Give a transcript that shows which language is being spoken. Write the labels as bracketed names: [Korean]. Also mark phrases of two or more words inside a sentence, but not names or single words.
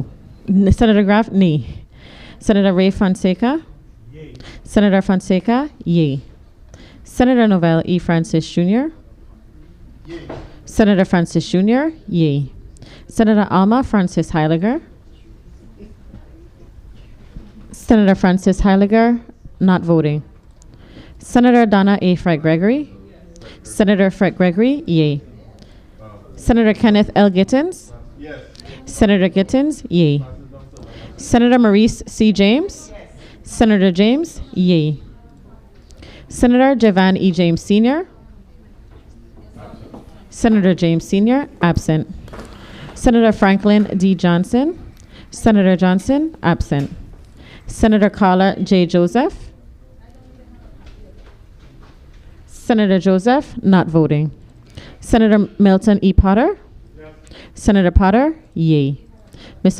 [English] Senator DeGraff, nay. Senator Ray Fonseca. Yay. Senator Fonseca, yea. Senator Novell E. Francis Jr. Yay. Senator Francis Jr., yea. Senator Alma Francis Heiliger. Senator Francis Heiliger, not voting. Senator Donna A. Fred Gregory. Senator Fred Gregory, yea. Senator Kenneth L. Gittins? Yes. Senator Gittins, yea. Senator Maurice C. James? Senator James, yea. Senator Javan E. James Sr.? Senator James Sr., absent. Senator Franklin D. Johnson? Senator Johnson, absent. Senator Carla J. Joseph? Senator Joseph, not voting. Senator Milton E. Potter? Senator Potter, yea. Mr.